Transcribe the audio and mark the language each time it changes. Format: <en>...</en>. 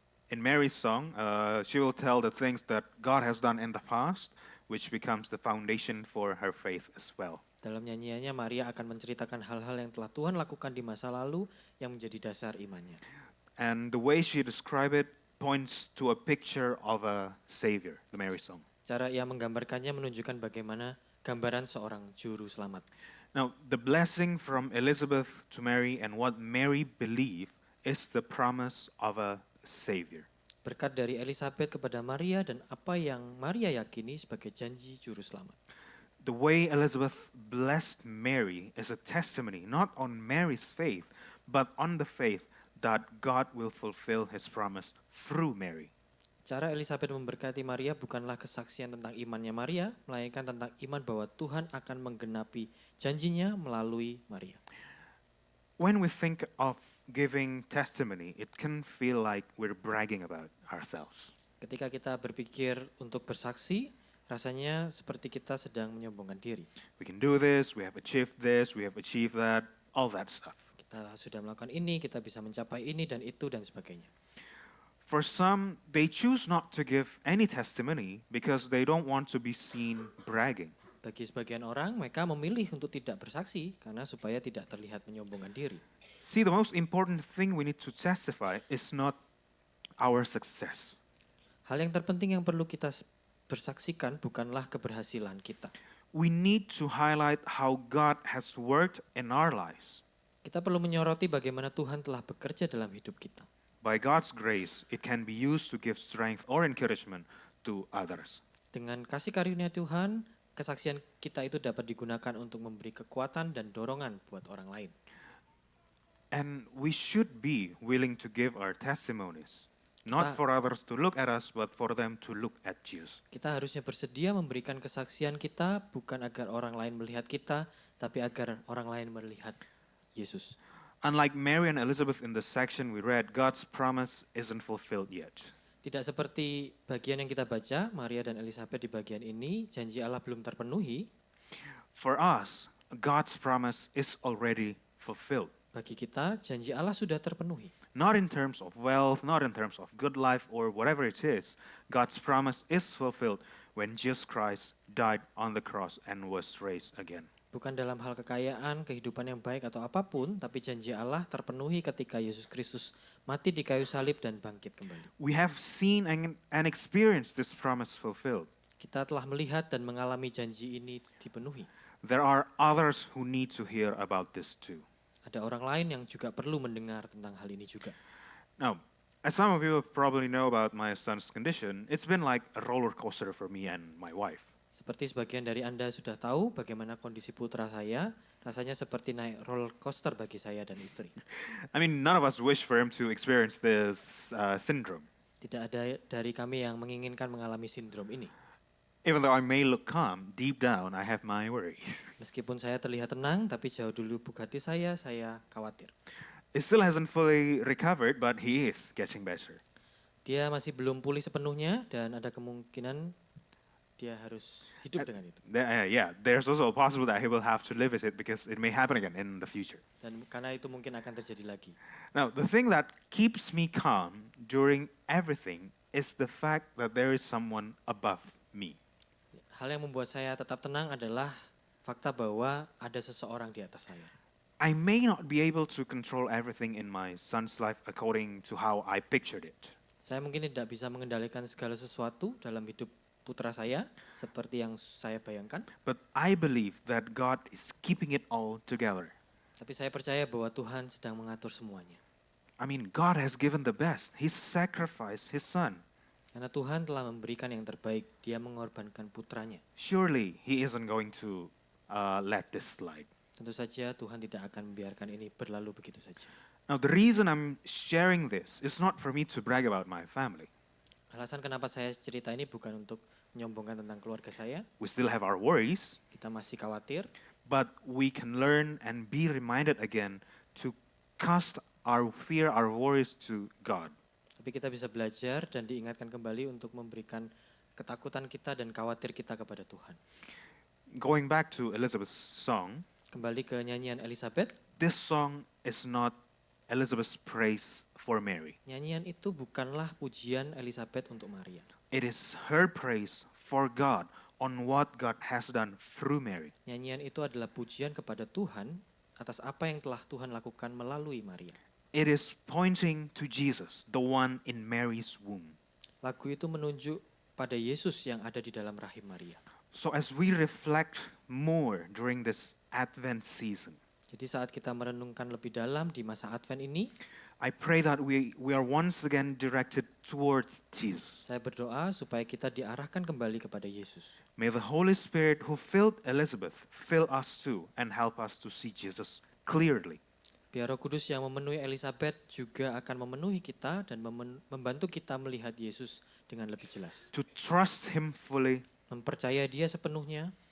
<en>In Mary's song, she will tell the things that God has done in the past, which becomes the foundation for her faith as well.</en> <id>Dalam nyanyiannya, Maria akan menceritakan hal-hal yang telah Tuhan lakukan di masa lalu yang menjadi dasar imannya.</id> <en>And the way she describes it points to a picture of a savior, the Mary song.</en> <id>Cara ia menggambarkannya menunjukkan bagaimana gambaran seorang juru selamat.</id> <en>Now, the blessing from Elizabeth to Mary and what Mary believed is the promise of a savior.</en> <id>Berkat dari Elizabeth kepada Maria dan apa yang Maria yakini sebagai janji juru selamat.</id> <en>The way Elizabeth blessed Mary is a testimony not on Mary's faith, but on the faith that God will fulfill his promise through Mary.</en> <id>Cara Elizabeth memberkati Maria bukanlah kesaksian tentang imannya Maria, melainkan tentang iman bahwa Tuhan akan menggenapi janjinya melalui Maria.</id> <en>When we think of giving testimony, it can feel like we're bragging about ourselves.</en> <id>Ketika kita berpikir untuk bersaksi, rasanya seperti kita sedang menyombongkan diri.</id> <en>We can do this, we have achieved that, all that stuff.</en> <id>Kita sudah melakukan ini, kita bisa mencapai ini dan itu dan sebagainya.</id> <en>For some, they choose not to give any testimony because they don't want to be seen bragging.</en> <id>Bagi sebagian orang, mereka memilih untuk tidak bersaksi karena supaya tidak terlihat menyombongkan diri.</id> <en>See, the most important thing we need to testify is not our success.</en> <id>Hal yang terpenting yang perlu kita bersaksikan bukanlah keberhasilan kita.</id> <en>We need to highlight how God has worked in our lives.</en> <id>Kita perlu menyoroti bagaimana Tuhan telah bekerja dalam hidup kita.</id> <en>By God's grace, it can be used to give strength or encouragement to others.</en> <id>Dengan kasih karunia Tuhan, kesaksian kita itu dapat digunakan untuk memberi kekuatan dan dorongan buat orang lain.</id> <en>And we should be willing to give our testimonies, not</en> <id>Kita</id> <en>for others to look at us, but for them to look at Jesus.</en> <id>kita harusnya bersedia memberikan kesaksian kita bukan agar orang lain melihat kita, tapi agar orang lain melihat Yesus.</id> <en>Unlike Mary and Elizabeth in the section we read, God's promise isn't fulfilled yet.</en> <id>Tidak seperti bagian yang kita baca, Maria dan Elizabeth di bagian ini, janji Allah belum terpenuhi.</id> <en>For us, God's promise is already fulfilled.</en> <id>Bagi kita, janji Allah sudah terpenuhi.</id> <en>Not in terms of wealth, not in terms of good life, or whatever it is. God's promise is fulfilled when Jesus Christ died on the cross and was raised again.</en> <id>Bukan dalam hal kekayaan, kehidupan yang baik atau apapun, tapi janji Allah terpenuhi ketika Yesus Kristus mati di kayu salib dan bangkit kembali.</id> <en>We have seen and experienced this promise fulfilled.</en> <id>Kita telah melihat dan mengalami janji ini dipenuhi.</id> <en>There are others who need to hear about this too.</en> <id>Ada orang lain yang juga perlu mendengar tentang hal ini juga.</id> <en>Now, as some of you probably know about my son's condition, it's been like a roller coaster for me and my wife.</en> <id>Seperti sebagian dari Anda sudah tahu bagaimana kondisi putra saya, rasanya seperti naik roller coaster bagi saya dan istri.</id> <en>I mean, none of us wish for him to experience this syndrome.</en> <id>Tidak ada dari kami yang menginginkan mengalami sindrom ini.</id> <en>Even though I may look calm, deep down I have my worries.</en> <id>Meskipun saya terlihat tenang, tapi jauh di lubuk hati saya khawatir.</id> <en>He still hasn't fully recovered, but he is getting better.</en> <id>Dia masih belum pulih sepenuhnya dan ada kemungkinan dia harus hidup dengan itu.</id> <en>Yeah, there's also a possible that he will have to live with it because it may happen again in the future.</en> <id>Dan karena itu mungkin akan terjadi lagi.</id> <en>Now, the thing that keeps me calm during everything is the fact that there is someone above me.</en> <id>Hal yang membuat saya tetap tenang adalah fakta bahwa ada seseorang di atas saya.</id> <en>I may not be able to control everything in my son's life according to how I pictured it.</en> <id>Saya mungkin tidak bisa mengendalikan segala sesuatu dalam hidup putra saya seperti yang saya bayangkan.</id> <en>But I believe that God is keeping it all together.</en> <id>Tapi saya percaya bahwa Tuhan sedang mengatur semuanya.</id> <en>I mean, God has given the best. He sacrificed His Son.</en> <id>Karena Tuhan telah memberikan yang terbaik, Dia mengorbankan putranya.</id> <en>Surely He isn't going to let this slide.</en> <id>Tentu saja Tuhan tidak akan membiarkan ini berlalu begitu saja.</id> <en>Now, the reason I'm sharing this is not for me to brag about my family.</en> <id>Alasan kenapa saya cerita ini bukan untuk menyombongkan tentang keluarga saya.</id> <en>We still have our worries,</en> <id>Kita masih khawatir,</id> <en>but we can learn and be reminded again to cast our fear, our worries to God.</en> <id>tapi kita bisa belajar dan diingatkan kembali untuk memberikan ketakutan kita dan khawatir kita kepada Tuhan.</id> <en>Going back to Elizabeth's song,</en> <id>Kembali ke nyanyian Elizabeth,</id> <en>this song is not Elizabeth's praise for Mary.</en> <id>nyanyian itu bukanlah pujian Elizabeth untuk Maria.</id> <en>It is her praise for God on what God has done through Mary.</en> <id>Nyanyian itu adalah pujian kepada Tuhan atas apa yang telah Tuhan lakukan melalui Maria.</id> <en>It is pointing to Jesus, the one in Mary's womb.</en> <id>Lagu itu menunjuk pada Yesus yang ada di dalam rahim Maria.</id> <en>So as we reflect more during this Advent season,</en> <id>Jadi saat kita merenungkan lebih dalam di masa Advent ini,</id> <en>I pray that we are once again directed towards Jesus.</en> <id>saya berdoa supaya kita diarahkan kembali kepada Yesus.</id> <en>May the Holy Spirit who filled Elizabeth fill us too and help us to see Jesus clearly.</en> <id>Biar Roh Kudus yang memenuhi Elizabeth juga akan memenuhi kita dan membantu kita melihat Yesus dengan lebih jelas.</id> <en>To trust Him fully</en> <id>Mempercayai Dia sepenuhnya</id>